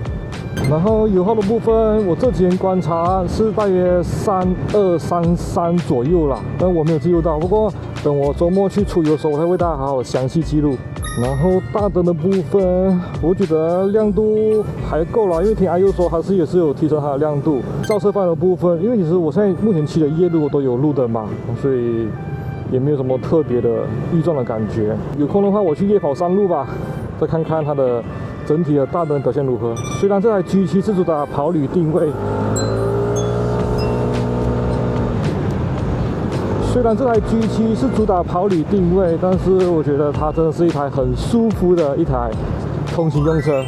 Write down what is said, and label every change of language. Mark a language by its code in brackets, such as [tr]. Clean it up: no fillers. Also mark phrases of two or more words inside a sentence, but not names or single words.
[zh] 然後油耗的部分，我這幾天觀察是大約3233左右啦，但我沒有記錄到。不過等我周末去出油的時候，我會為大家好好詳細記錄。然後大燈的部分，我覺得亮度還夠啦，因為聽阿佑說它也是有提升它的亮度。照射範圍的部分，因為其實我現在目前騎的夜路都有路燈嘛，所以也沒有什麼特別的異狀的感覺。有空的話，我去夜跑山路吧，再看看它的整體的大燈表現如何。雖然這台 G7 是主打跑旅定位，但是我覺得它真的是一台很舒服的一台通勤用車。